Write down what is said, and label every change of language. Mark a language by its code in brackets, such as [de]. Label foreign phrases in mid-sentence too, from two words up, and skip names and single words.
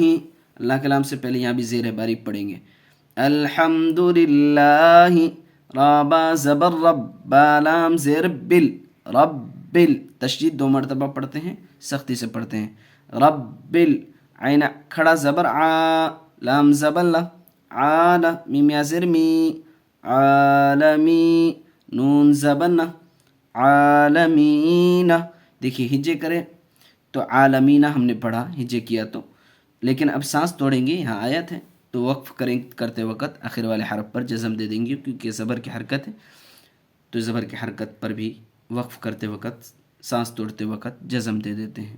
[ur] اللہ کے نام سے پہلے یہاں بھی زیر باریک پڑھیں گے. [ar] الحمد للہ، [ur] رابا زبر رب، بالام زیر بل، رب بل، تشدید 2 مرتبہ پڑھتے ہیں، سختی سے پڑھتے ہیں. رب بل، عین کھڑا زبر آ، لام زبر لا، عال، میم یا زیر می، عالمی، نون زبر نا، عالمین. دیکھیے ہجے کریں تو عالمین ہم نے پڑھا ہجے کیا تو، لیکن اب سانس توڑیں گے، یہاں آیت ہے تو وقف کرتے وقت آخر والے حرف پر جزم دے دیں گے کیونکہ زبر کی حرکت ہے، تو زبر کی حرکت پر بھی وقف کرتے وقت سانس توڑتے وقت جزم دے دیتے ہیں.